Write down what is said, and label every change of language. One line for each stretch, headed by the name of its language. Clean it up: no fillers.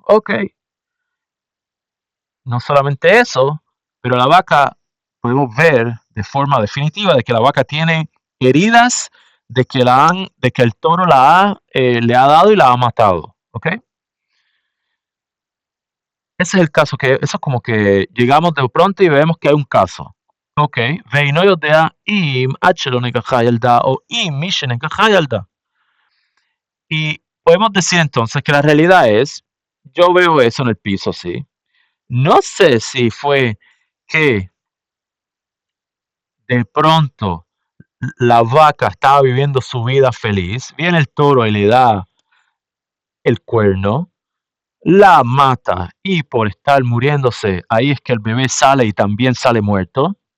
Spanish: Ok, no solamente eso, pero la vaca podemos ver de forma definitiva de que la vaca tiene heridas de que el toro le ha dado y la ha matado. ¿Ok? Ese es el caso, eso es como que llegamos de pronto y vemos que hay un caso.
Hebrew: אוקיי, ואינו יודע אם עד שלא נגחה ילדה o אם מי שנגחה ילדה.
Spanish: Y podemos decir entonces que la realidad es, yo veo eso en el piso, sí. No sé si fue que de pronto la vaca estaba viviendo su vida feliz, viene el toro y le da el cuerno, la mata y por estar muriéndose, ahí es que el bebé sale y también sale muerto.